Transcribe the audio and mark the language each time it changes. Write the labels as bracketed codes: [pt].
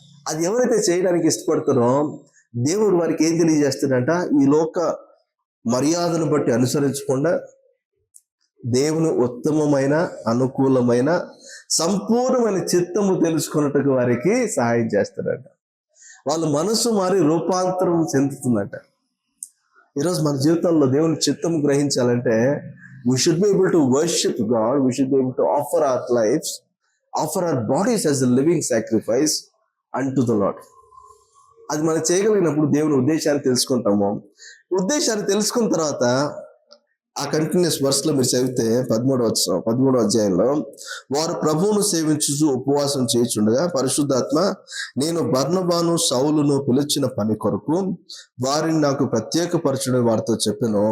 [te] అది ఎవరైతే చేయడానికి ఇష్టపడతారో దేవుడు వారికి ఏం తెలియజేస్తాడంట, ఈ లోక మర్యాదను బట్టి అనుసరించకుండా దేవుని ఉత్తమమైన, అనుకూలమైన, సంపూర్ణమైన చిత్తము తెలుసుకున్నట్టుగా వారికి సహాయం చేస్తాడంట. వాళ్ళ మనసు మారి రూపాంతరం చెందుతుందంట. ఈరోజు మన జీవితంలో దేవుని చిత్తము గ్రహించాలంటే [en] we should be able to worship God. We should be able to offer our lives, offer our bodies as a living sacrifice unto the Lord. [te] అది మనం చేయగలిగినప్పుడు దేవుని ఉద్దేశాన్ని తెలుసుకుంటాము. ఉద్దేశాన్ని తెలుసుకున్న తర్వాత ఆ కంటిన్యూస్ వర్స్లో మీరు చదివితే 13వ అధ్యాయంలో వారు ప్రభువును సేవించుచు ఉపవాసం చేయుచుండగా పరిశుద్ధాత్మ నేను బర్నబాను సౌలును పిలిచిన పని కొరకు వారిని నాకు ప్రత్యేకపరచుడని వారితో చెప్పాను.